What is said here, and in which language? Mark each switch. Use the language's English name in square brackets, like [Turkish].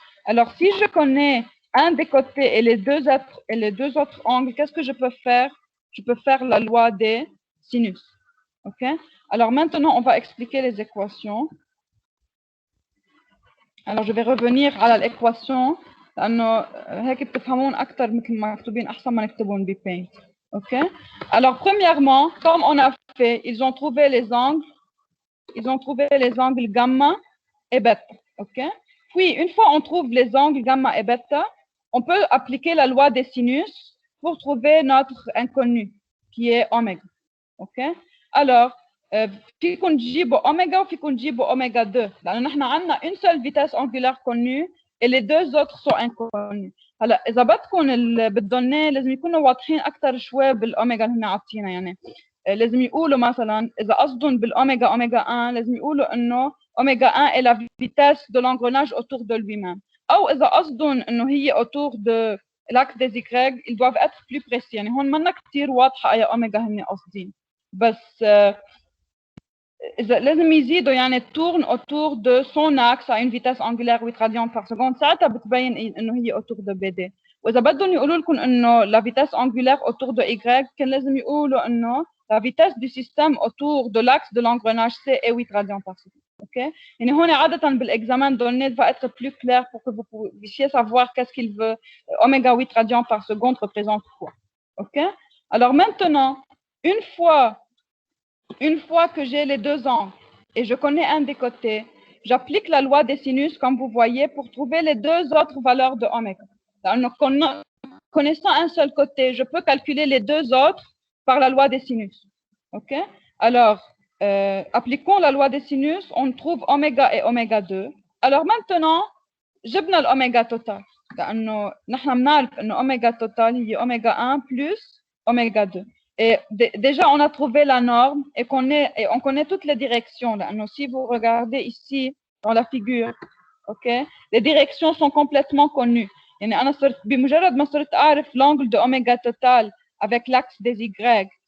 [French] Alors, si je connais un des côtés et les deux autres angles, qu'est-ce que je peux faire? Je peux faire la loi des sinus. Ok? Alors, maintenant, on va expliquer les équations. Alors, je vais revenir à l'équation. [Arabic] لأنه هيك بتفهمون أكثر مثل ما مكتوبين أحسن ما نكتبون ببين. Ok? [French] Alors, premièrement, comme on a fait, ils ont trouvé les angles gamma et bêta. Ok? Puis, une fois on trouve les angles gamma et bêta, on peut appliquer la loi des sinus pour trouver notre inconnu, qui est oméga. Ok? Alors, [Arabic] فيكم تجيبوا اوميجا وفيكم تجيبوا اوميجا 2 لانه نحن عندنا [French] une seule vitesse angulaire connue et les deux autres sont inconnus. [Arabic] هلا اذا بدكم بالدونيه لازم يكونوا واضحين اكثر شوي بالاوميجا اللي هن عاطينا يعني لازم يقولوا مثلا اذا قصدهم بالاوميجا اوميجا 1 لازم يقولوا انه اوميجا 1 [French] est la vitesse de l'engrenage autour de lui-même [Arabic] او اذا قصدهم انه هي [French] autour de l'axe des Y ils doivent être plus précis [Arabic] يعني هون منا كثير واضحه اي اوميجا هن قاصدين بس إذا لازم يزيدوا يعني [French] tourne autour de son axe à une vitesse angulaire 8 radians par seconde [Arabic] ساعتها بتبين انه هي [French] autour de BD. [Arabic] واذا بدهم يقولوا لكم انه [French] la vitesse angulaire autour de Y [Arabic] كان لازم يقولوا انه [French] la vitesse du système autour de l'axe de l'engrenage C est 8 radians par seconde. OK? [Arabic] يعني هون عادة [French] بالexamen donné va être plus clair pour que vous puissiez savoir qu'est-ce qu'il veut. Oméga 8 radians par seconde représente quoi. OK? Alors maintenant, une fois que j'ai les deux angles et je connais un des côtés, j'applique la loi des sinus, comme vous voyez, pour trouver les deux autres valeurs de oméga. Alors, connaissant un seul côté, je peux calculer les deux autres par la loi des sinus. OK? Alors, appliquons la loi des sinus, on trouve oméga et oméga 2. Alors maintenant, [Arabic] جبنا الأوميجا توتال لأنه نحن بنعرف إنه أوميجا توتال هي أوميجا 1 plus أوميجا 2. [French] Et déjà, on a trouvé la norme et on connaît toutes les directions. Là. Donc, si vous regardez ici dans la figure, ok, les directions sont complètement connues. [Arabic] يعني أنا صرت بمجرد ما صرت أعرف [French] l'angle de oméga total avec l'axe des Y.